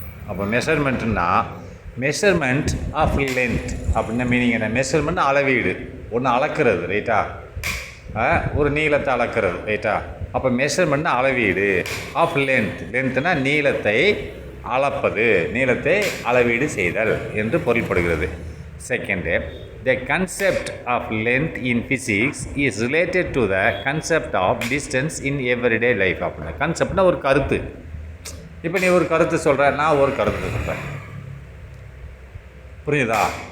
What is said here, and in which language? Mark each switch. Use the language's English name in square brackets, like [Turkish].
[Tamil] அப்போ measurement of length அப்படின்னா meaning என்ன? மெஷர்மெண்ட் அளவீடு, ஒன்று அளக்கிறது ரைட்டா, ஒரு நீளத்தை அளக்கிறது ரைட்டா. அப்போ மெஷர்மெண்ட் அளவீடு ஆஃப் லென்த்னா நீளத்தை அளப்பது, நீளத்தை அளவீடு செய்தல் என்று பொருள்படுகிறது. [English] Second, the concept of length in physics is related to the concept of distance in everyday life. [Tamil] அப்படின்னா கன்செப்ட்னா ஒரு கருத்து. இப்போ நீ ஒரு கருத்து சொல்கிற, நான் ஒரு கருத்து சொல்கிறேன், புரியுதா?